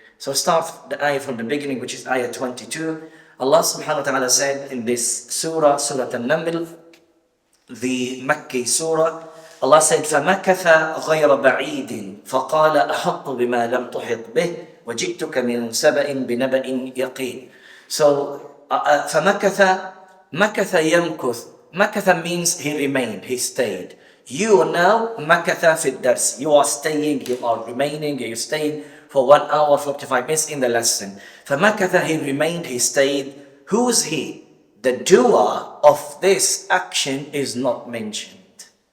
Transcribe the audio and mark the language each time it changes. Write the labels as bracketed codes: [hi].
[en] So start the ayah from the beginning, which is ayah 22. Allah subhanahu wa ta'ala said in this surah, Surah Al-Naml, the Makki surah, Allah said, [ar] فَمَكَثَ غَيْرَ بَعِيدٍ فَقَالَ أَحَطُّ بِمَا لَمْ تُحِطْ بِهِ وَجِئْتُكَ مِنْ سَبَإٍ بِنَبَإٍ يَقِينٍ. So, فَمَكَثَ يَمْكُث. [en] Makatha means he remained, he stayed. You are now makatha fi dars. You are staying, you are remaining, you're staying for 1 hour, 45 minutes in the lesson. فَمَكَثَ, he remained, he stayed. Who is he? The doer of this action is not mentioned.